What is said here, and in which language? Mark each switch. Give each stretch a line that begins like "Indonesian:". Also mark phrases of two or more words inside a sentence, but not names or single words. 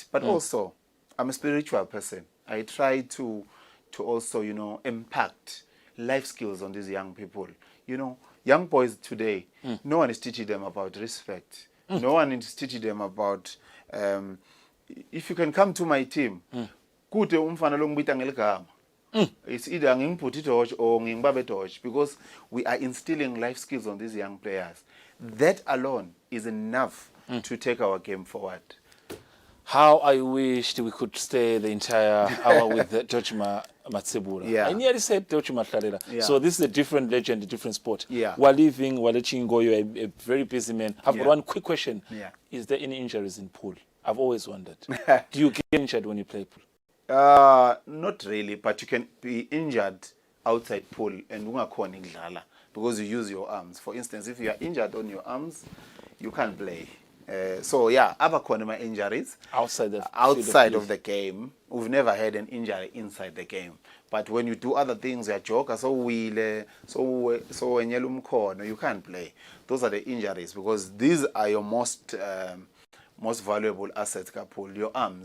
English: But also, I'm a spiritual person. I try to also, impact life skills on these young people. Young boys today, no one is teaching them about respect. No one is teaching them about, if you can come to my team,
Swati: kude umfana lo ngibita ngeligama.
English: It's either ngingiphuthi torch or ngingibambe torch, because we are instilling life skills on these young players. That alone is enough to take our game forward. How I wished we could stay the entire hour with Dojima Matsebura. Yeah. I nearly said Dojima Tlalela. Yeah. So this is a different legend, a different sport. Yeah. We're leaving, we're letting go. You're a very busy man. I've got one quick question. Yeah. Is there any injuries in pool? I've always wondered. Do you get injured when you play pool? Not really, but you can be injured outside pool and
Swati: ungakhona ukudlala
English: because you use your arms. For instance, if you are injured on your arms, you can't play. So yeah,
Swati: abakhona ama injuries
English: outside of the game. We've never had an injury inside the game. But when you do other things, you're joker, so when you can't play. Those are the injuries, because these are your most valuable assets, Kapul, your arms.